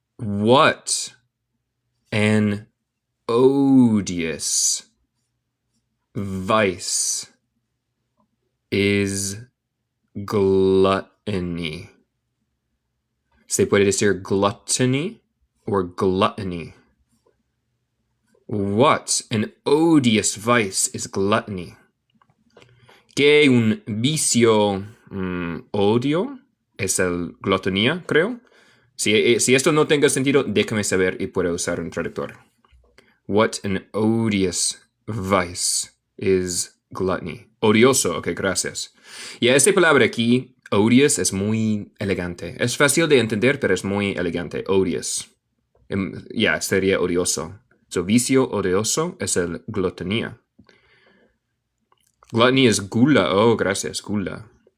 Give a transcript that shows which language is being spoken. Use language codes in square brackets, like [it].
[en] What an odious vice is gluttony. [es] Se puede decir gluttony or gluttony. [en] What an odious vice is gluttony. [es] Que un vicio odio es el glutonía, creo. Si esto no tenga sentido, déjame saber y puedo usar un traductor. [en] What an odious vice is gluttony. [es] Odioso, ok, gracias. Y esta palabra aquí, odious, es muy elegante. Es fácil de entender, pero es muy elegante. Odious. Sería odioso. So, vicio odioso es el glutonía. Gluttony es gula. Oh, gracias, gula.